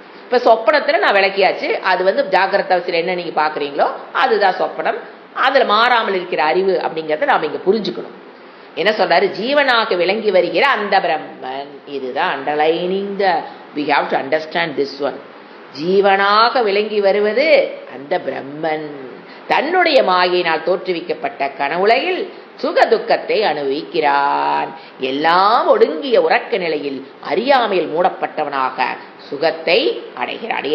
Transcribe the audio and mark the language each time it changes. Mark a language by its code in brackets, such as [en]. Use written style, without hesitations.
[ta] இப்ப சொப்பனத்துல நான் விளக்கியாச்சு. அது வந்து ஜாகிரத அவஸ்தையில என்ன நீங்க பாக்குறீங்களோ அதுதான் சொப்பனம். அதுல மாறாமல் இருக்கிற அறிவு அப்படிங்கறத நாம இங்க புரிஞ்சுக்கணும். என்ன சொல்றாரு? ஜீவனாக விளங்கி வருகிற அந்த பிரம்மன். இதுதான் [en] Underlining the we have to understand this one. [ta] ஜீவனாக விளங்கி வருவது அந்த பிரம்மன் தன்னுடைய மாயினால் தோற்றுவிக்கப்பட்ட கனவுலகில் சுக துக்கத்தை அனுபவிக்கிறான். எல்லாம் ஒடுங்கிய உறக்க நிலையில் அறியாமையில் மூடப்பட்டவனாக சுகத்தை அடைகிறான்.